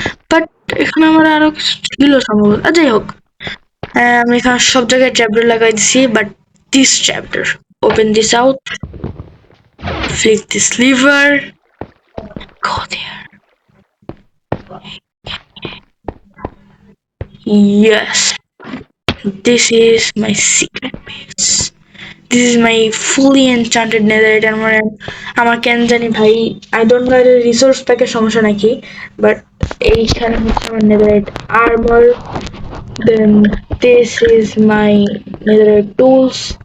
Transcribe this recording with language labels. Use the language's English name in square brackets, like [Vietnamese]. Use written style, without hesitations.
[Bangla] But এখানে আমার আরো কিছু ছিল সম্ভবত, যাই হোক। আমি এখানে সব জায়গায় ট্র্যাপডোর লাগাই দিছি, [English] But this trapdoor, open this out, flick this lever, go there. Yes, this is my secret base. This is my fully enchanted netherite armor. [Bangla] আমার কেন জানি ভাই, [English] I don't know [Bangla] এর রিসোর্স প্যাকের সমস্যা নাকি, বাট এইখানে হচ্ছে আমার netherite armor. [English] Then this is my netherite tools.